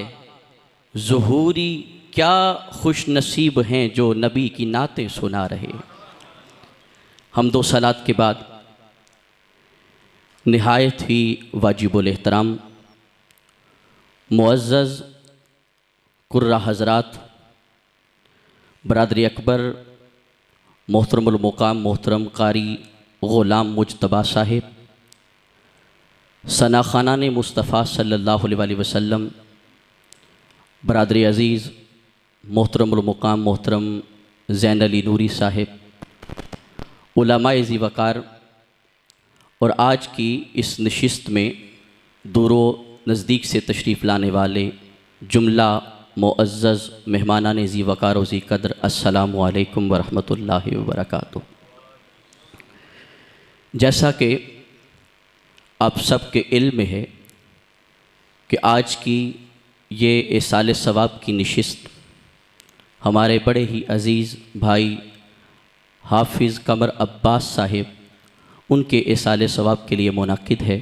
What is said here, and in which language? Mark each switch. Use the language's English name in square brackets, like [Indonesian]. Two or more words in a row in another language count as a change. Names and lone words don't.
[Urdu] ظہوری کیا خوش نصیب ہیں جو نبی کی نعتیں سنا رہے. حمد و صلوٰۃ کے بعد نہایت ہی واجب الاحترام معزز قراء حضرات، برادرِ اکبر, محترم المقام محترم قاری غلام مجتبیٰ صاحب, ثنا خوانانِ مصطفیٰ [Arabic] صلى الله عليه وسلم, [Urdu] برادرِ عزیز محترم المقام محترم زین علی نوری صاحب، علمائے ذی وقار اور آج کی اس نشست میں دور و نزدیک سے تشریف لانے والے جملہ معزز مہمانانِ ذی وقار و ذی قدر, [Arabic] السلام عليكم ورحمة الله وبركاته. [Urdu] جیسا کہ آپ سب کے علم ہے کہ آج کی یہ ایصالِ ثواب کی نشست ہمارے بڑے ہی عزیز بھائی حافظ قمر عباس صاحب ان کے ایصالِ ثواب کے لیے منعقد ہے.